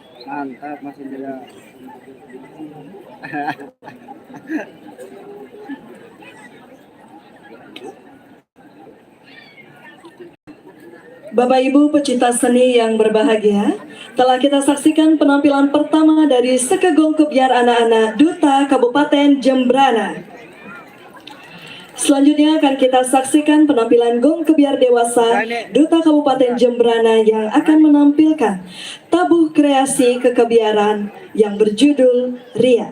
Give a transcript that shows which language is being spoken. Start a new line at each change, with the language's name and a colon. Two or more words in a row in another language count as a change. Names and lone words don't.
Indonesian: Mantap Mas Indra. Bapak Ibu pecinta seni yang berbahagia, telah kita saksikan penampilan pertama dari Sekegong Kebiar anak-anak Duta Kabupaten Jembrana. Selanjutnya akan kita saksikan penampilan Gong Kebiar Dewasa Duta Kabupaten Jembrana yang akan menampilkan tabuh kreasi kekebiaran yang berjudul Ria.